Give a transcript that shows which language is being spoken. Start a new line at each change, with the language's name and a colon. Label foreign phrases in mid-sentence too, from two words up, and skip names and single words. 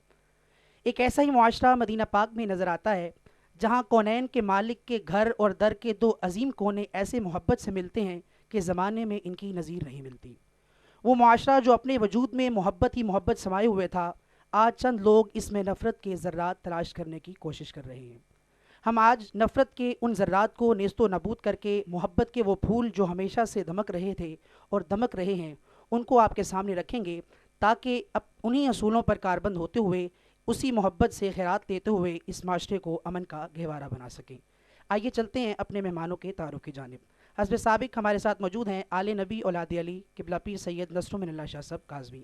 Urdu: ایک ایسا ہی معاشرہ مدینہ پاک میں نظر آتا ہے جہاں کونین کے مالک کے گھر اور در کے دو عظیم کونے ایسے محبت سے ملتے ہیں کہ زمانے میں ان کی نظیر نہیں ملتی۔ وہ معاشرہ جو اپنے وجود میں محبت ہی محبت سمائے ہوئے تھا، آج چند لوگ اس میں نفرت کے ذرات تلاش کرنے کی کوشش کر رہے ہیں۔ ہم آج نفرت کے ان ذرات کو نیست و نابود کر کے محبت کے وہ پھول جو ہمیشہ سے دمک رہے تھے اور دمک رہے ہیں ان کو آپ کے سامنے رکھیں گے تاکہ اب انہی اصولوں پر کاربند ہوتے ہوئے اسی محبت سے خیرات لیتے ہوئے اس معاشرے کو امن کا گہوارہ بنا سکیں۔ آئیے چلتے ہیں اپنے مہمانوں کے تعارف کی جانب۔ حسب سابق ہمارے ساتھ موجود ہیں آل نبی اولاد علی قبلہ پیر سید نصر من اللہ شاہ صاحب کاظمی۔